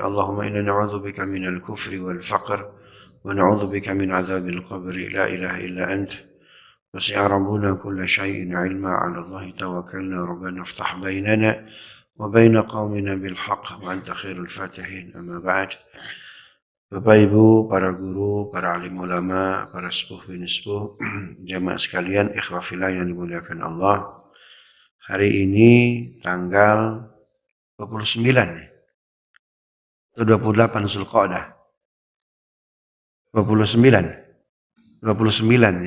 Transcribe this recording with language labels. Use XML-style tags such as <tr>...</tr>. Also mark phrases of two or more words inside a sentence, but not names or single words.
<ar>اللهم إنا نعوذ بك من الكفر والفقر ونعوذ بك من عذاب القبر. لا إله إلا أنت وسع ربنا كل شيء علما. على الله توكلنا ربنا افتح بيننا وبين قومنا بالحق وأنت خير الفاتحين. أما بعد.</ar> <id>Bapak Ibu, para guru, para alim ulama, para sepuh bin sepuh, jamaah sekalian,</id> <ar>إخوة في الله</ar> <id>yang dimuliakan Allah. Hari ini tanggal 29 atau 28 Zulqa'dah. 29 ya.</id>